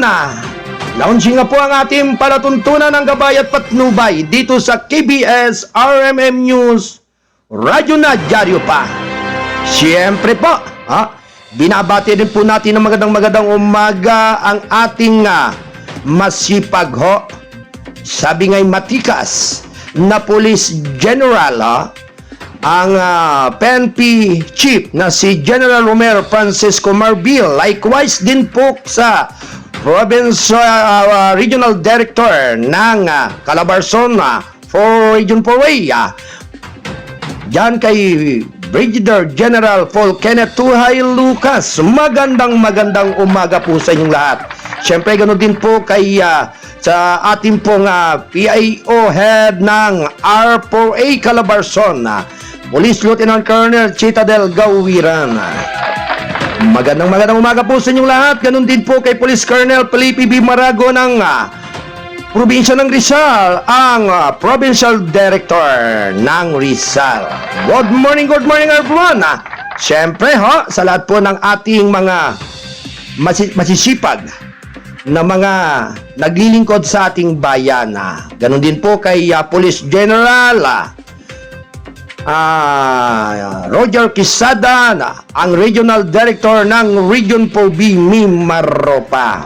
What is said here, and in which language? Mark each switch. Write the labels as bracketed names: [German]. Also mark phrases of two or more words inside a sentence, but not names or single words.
[Filipino] Launching nga po ang ating palatuntunan ng gabay at patnubay dito sa KBS RMM News Radyo na Dyaryo pa. Siyempre po, binabati din po natin ng magandang umaga ang ating masipag sabi nga'y matikas na Police General, ang PNP Chief na si General Romero Francisco Marbil. Likewise din po sa Regional Director ng Calabarzon for Region 4A, diyan kay Brigadier General Paul Kenneth Tuhay Lucas. Magandang umaga po sa inyong lahat. Siyempre ganoon din po kay sa ating pong PIO Head ng R4A Calabarzon, Police Lieutenant Colonel Citadel Gawiran. Magandang umaga po sa inyong lahat. Ganun din po kay Police Colonel Felipe B. Marago ng Probinsya ng Rizal, ang Provincial Director ng Rizal. [English] Good morning everyone. [Filipino] Siyempre sa lahat po ng ating mga masisipag na mga naglilingkod sa ating bayan. Ganun din po kay Police General Roger Quisada, ang Regional Director ng Region 4B, Mimaropa.